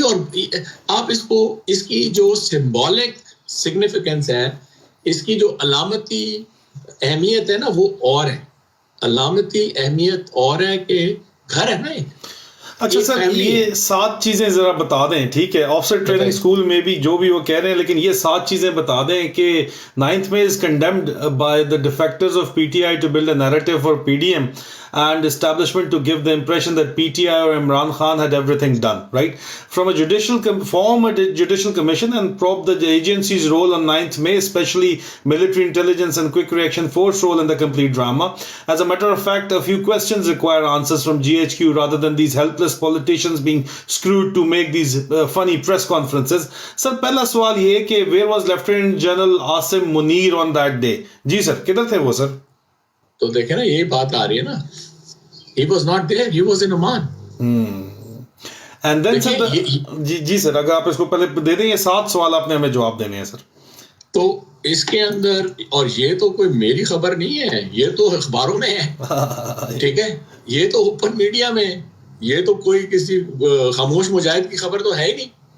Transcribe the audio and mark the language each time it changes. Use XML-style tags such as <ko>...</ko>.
<ur>اور آپ اس کو اس کی جو سمبولک سگنیفیکینس ہے, اس کی جو علامتی اہمیت ہے نا وہ اور ہے. علامتی اہمیت اور ہے کہ گھر ہے نا ایک. اچھا سر یہ 7 چیزیں ذرا بتا دیں, ٹھیک ہے. آف سیٹ ٹریننگ اسکول میں بھی جو بھی وہ کہہ رہے ہیں, لیکن یہ 7 چیزیں بتا دیں کہ</ur> <en>9th May is condemned by the defectors of PTI to build a narrative for PDM and establishment to give the impression that PTI or Imran Khan had everything done, right? From a form a judicial commission and probe the agency's role on 9th May, especially military intelligence and quick reaction force role in the complete drama. As a matter of fact, a few questions require answers from GHQ rather than these helpless politicians being screwed to make these funny press conferences. Sir,</en> <ur>پہلا سوال یہ کہ</ur> <en>where was Lieutenant General Asim Munir on that day?</en> <ur>جی سر, کدھر تھے وہ سر؟ تو دیکھیں نا یہی بات آ رہی ہے نا,</ur> <en>he was not there, he was in Oman. And then sir,</en> <ur>جی سر اگر آپ اس کو پہلے دے دیں, یہ 7 سوال آپ نے ہمیں جواب دینے ہیں سر. تو اس کے اندر, اور یہ تو کوئی میری خبر نہیں ہے, یہ تو اخباروں میں ہے, ٹھیک ہے, یہ تو اوپن میڈیا میں, یہ تو کوئی کسی خاموش مجاہد کی خبر تو ہے ہی نہیں.</ur>